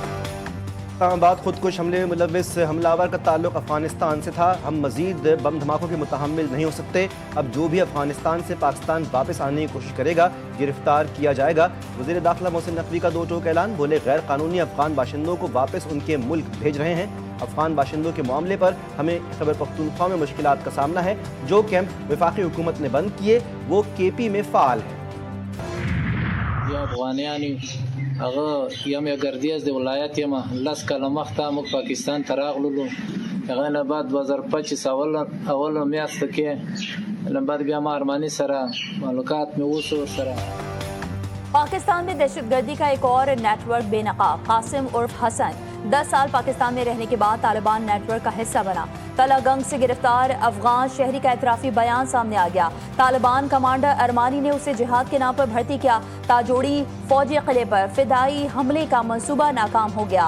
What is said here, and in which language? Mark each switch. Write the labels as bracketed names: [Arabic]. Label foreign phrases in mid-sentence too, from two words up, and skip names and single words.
[Urdu] اسلام آباد خودکش حملے میں ملوث حملہ آور کا تعلق افغانستان سے تھا، ہم مزید بم دھماکوں کے متحمل نہیں ہو سکتے، اب جو بھی افغانستان سے پاکستان واپس آنے کی کوشش کرے گا گرفتار کیا جائے گا۔ وزیر داخلہ محسن نقوی کا دو ٹوک اعلان، بولے غیر قانونی افغان باشندوں کو واپس ان کے ملک بھیج رہے ہیں۔ افغان باشندوں کے معاملے پر ہمیں خیبر پختونخوا میں مشکلات کا سامنا ہے، جو کیمپ وفاقی حکومت نے بند کیے وہ KP میں فعال ہیں۔ [Pashto] هغه یم ګردیز د ولایت یم 10 کاله مخته موږ پاکستان ته راغلو، هغه نه بعد 2025 اول میاشت کې نه بعد بیا ما ارمانی سره ملاقات مې وشو سره۔ [Urdu] پاکستان میں دہشت گردی کا ایک اور نیٹ ورک بے نقاب، قاسم عرف حسن 10 سال پاکستان میں رہنے کے بعد طالبان نیٹ ورک کا حصہ بنا۔ تلا گنگ سے گرفتار افغان شہری کا اعترافی بیان سامنے آ گیا۔ طالبان کمانڈر ارمانی نے اسے جہاد کے نام پر بھرتی کیا۔ تاجوڑی فوجی قلعے پر فدائی حملے کا منصوبہ ناکام ہو گیا۔